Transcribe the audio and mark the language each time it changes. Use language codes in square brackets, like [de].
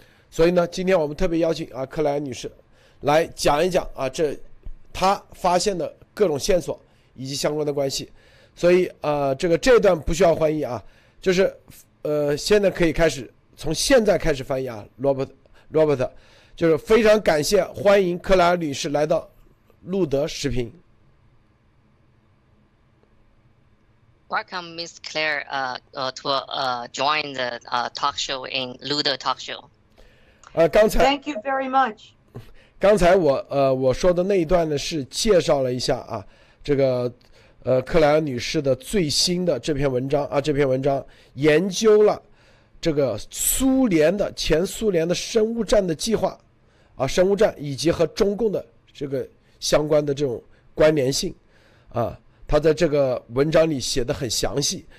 [zh] 所以呢，今天我们特别邀请克莱恩女士来讲一讲这她发现的各种线索以及相关的关系。所以这段不需要翻译就是现在可以开始，从现在开始翻译Robert。就是非常感谢，欢迎克莱尔女士来到路德时评。 [en] Welcome, Miss Clare, to join the talk show in Ludo Talk Show. [zh] 刚才 [en] Thank you very much. [zh] 刚才我说的那一段呢，是介绍了一下这个克莱尔女士的最新的这篇文章这篇文章研究了这个前苏联的生物战的计划生物战以及和中共的这个相关的这种关联性他在这个文章里写得很详细。